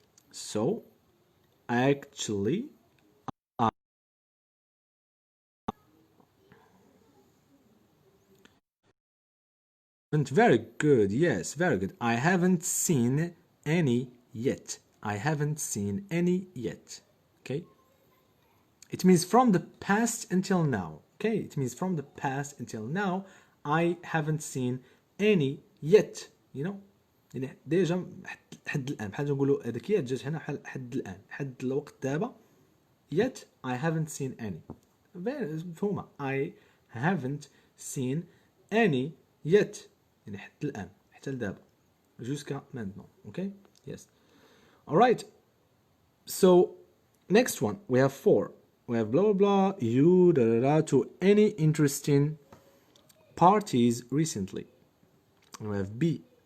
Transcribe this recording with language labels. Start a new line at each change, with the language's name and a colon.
English: So actually very good. Yes, very good. I haven't seen any yet. I haven't seen any yet. Okay, it means from the past until now. Okay, it means from the past until now I haven't seen any yet.
Arabic: You know, يعني ديجا حد الان بحال نقولوا هذاك يات جات هنا بحال حد الان حد الوقت دابا.
English: Yet I haven't seen any.
Arabic: مفهومه.
English: I haven't seen any yet.
Arabic: يعني حتى الان حتى لدابا
French: jusqu'à maintenant.
English: Okay, yes. All right, so next one we have 4. We have blah blah blah you da da da to any interesting parties recently. And we have B.